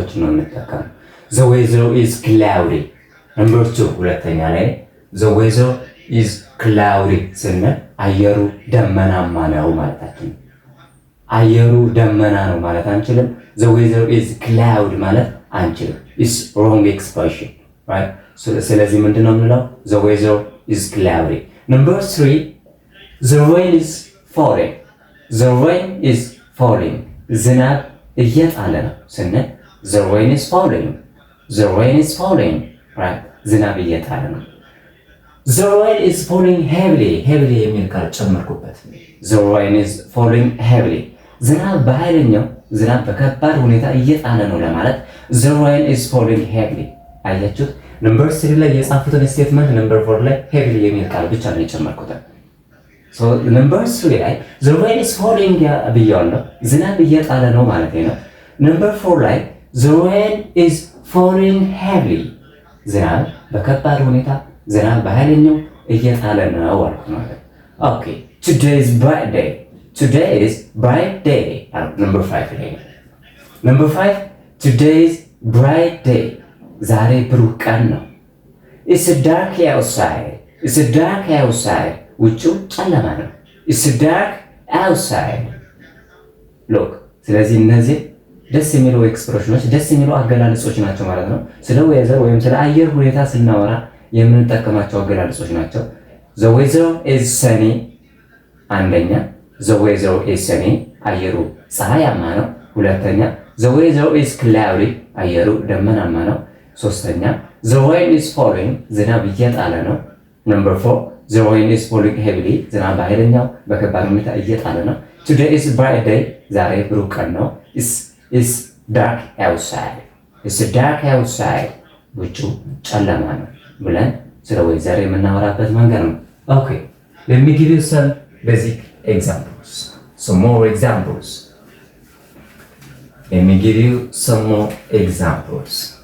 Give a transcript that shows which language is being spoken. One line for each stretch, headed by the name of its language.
Amharic: የምንጠቀመው።
English: the weather is cloudy number 2
Amharic: ሁለተኛ ላይ
English: the weather is cloudy
Amharic: ስንል አየሩ ደመናማ ነው ማለታችን። አየሩ ደመና ነው ማለት አንችልም።
English: the weather is cloud
Amharic: ማለት አንችልም።
English: it's wrong expression right?
Amharic: ስለዚህ ምንድነው የምንለው?
English: the weather is cloudy. number 3 the rain is falling. the rain is falling.
Amharic: ዝናብ እየጣለ ነው ስንል
English: the rain is falling. the rain is falling right?
Amharic: ዝናብ እየጣለ ነው።
English: the rain is falling heavily. heavily
Amharic: የሚል ቃል ጨመርኩበት።
English: the rain is falling heavily.
Amharic: ዝናብ በኃይለኛው ዝናብ በከባድ ሁኔታ እየጣለ ነው ለማለት
English: the rain is falling heavily።
Amharic: አያችሁት? ነምበር 3 ላይ የጻፉትን ስቴትመንት ነምበር 4 ላይ heavily የሚል ቃል ብቻ ነው የጨመርኩት። so ነምበር 3 ላይ
English: the rain is falling
Amharic: ብያለሁ፣ ዝናብ እየጣለ ነው ማለት ነው። ነምበር 4 ላይ
English: the rain is falling heavily፣
Amharic: ዝናብ በከባድ ሁኔታ ዝናብ በኃይለኛው እየጣለ ነው አልኩ ማለት። ኦኬ
English: today is bright day. today is bright day number 5 ላይ number 5 today is bright day
Amharic: ዛሬ ብሩህ ቀን ነው።
English: it's dark outside. it's dark outside
Amharic: ውጭው ጨለማ ነው።
English: it's dark outside look።
Amharic: ስለዚህ እነዚህ ደስ የሚሉ ኤክስፕሬሽኖች ደስ የሚሉ አገላለጾች ናቸው ማለት ነው። ስለ ዌዘር ወይም ስለ አየር ሁኔታ ስናወራ የምንጠቀማቸው አገላለጾች ናቸው።
English: the weather is sunny
Amharic: አንደኛ
English: the weather is sunny
Amharic: አየሩ ፀሐያማ ነው። ሁለተኛ
English: the weather is cloudy
Amharic: አየሩ ደመናማ ነው። ሶስተኛ
English: the rain is falling
Amharic: ዝናብ እየጣለ ነው።
English: number 4 the rain is falling heavily
Amharic: ዝናብ በኃይለኛው በከባድ ሁኔታ እየጣለ ነው።
English: today is bright day
Amharic: ዛሬ ብሩህ ቀን ነው።
English: it's dark outside. it's dark outside
Amharic: ውጭው ጨለማ ነው ብለን ስለ ዌዘር የምናወራበት መንገድ ነው።
English: okay let me give you some basic examples. some more examples. let me give you some more examples.